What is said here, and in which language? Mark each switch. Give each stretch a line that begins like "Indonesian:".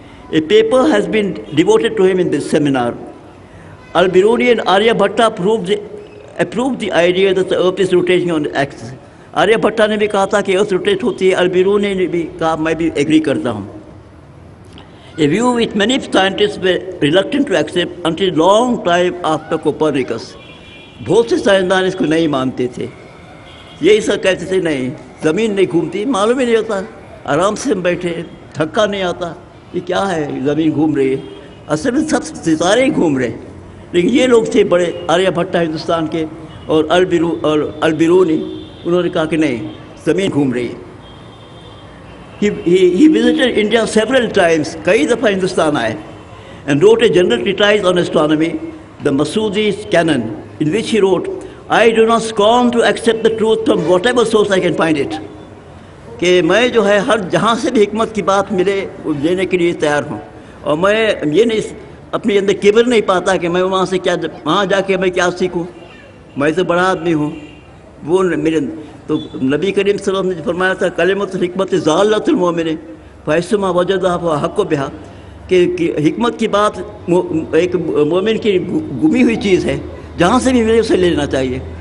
English: A paper has been devoted to him in this seminar. Al-Biruni and Aryabhatta approved the idea that the earth is rotating on the axis.
Urdu: Aryabhatta نے بھی کہا تھا کہ earth rotate ہوتی ہے، Al-Biruni نے بھی کہا میں بھی agree کرتا ہوں.
English: A view which many scientists were reluctant to accept until long time after Copernicus.
Urdu: بہت سے سائنسدان اس کو نہیں مانتے تھے. یہی سب کہتے تھے نہیں زمین نہیں گھومتی، معلوم ہی نہیں ہوتا، آرام سے ہم بیٹھے، تھکا نہیں آتا، یہ کیا ہے زمین گھوم رہی ہے. اصل میں سب ستارے ہی گھوم رہے ہیں. لیکن یہ لوگ تھے بڑے، آریہ بھٹا ہندوستان کے اور البیرونی، انہوں نے کہا کہ نہیں زمین گھوم رہی ہے.
English: He visited India several times.
Urdu: کئی دفعہ ہندوستان آئے
English: and wrote a general treatise on astronomy, the Masudi's Canon, in which he wrote, I do not scorn to accept the truth from whatever source I can find it.
Urdu: کہ میں جو ہے ہر جہاں سے بھی حکمت کی بات ملے وہ لینے کے لیے تیار ہوں، اور میں یہ نہیں اپنے اندر کبر نہیں پاتا کہ میں وہاں سے کیا، وہاں جا کے میں کیا سیکھوں، میں تو بڑا آدمی ہوں. وہ میرے تو نبی کریم صلی اللہ علیہ وسلم نے فرمایا تھا
Arabic: کلمۃ الحکمت ضالۃ المؤمن فیصما وجدہ حق و بہا،
Urdu: کہ حکمت کی بات ایک مومن کی گمی ہوئی چیز ہے، جہاں سے بھی ملے اسے لے لینا چاہیے.